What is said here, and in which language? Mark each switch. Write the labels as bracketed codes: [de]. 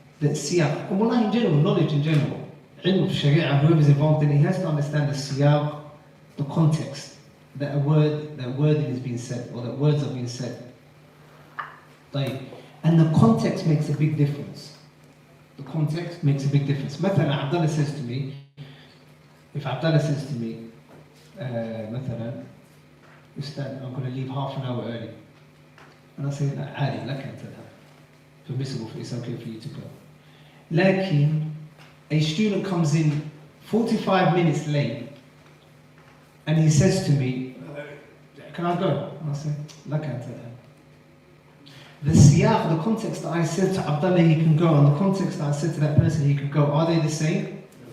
[en] The siyaq, and wallah in general, knowledge in general, ilm of sharia, whoever's involved in it, he has to understand the siyaq, the context, that a word is being said, or that words are being said. And the context makes a big difference. The context makes a big difference. [ar] مثلا [en] Abdullah says to me, if Abdullah says to me, مثلا, Ustad, I'm going to leave half an hour early. And I say, [ar] عادي, لك أن تذهب. [en] Permissible, it's okay for you to go. [ar] لكن [en] a student comes in 45 minutes late, and he says to me, can I go? And I say, [ar] لك أن تذهب. [en] The siyaq, the context that I said to Abdullah he can go, and the context that I said to that person he could go, are they the same?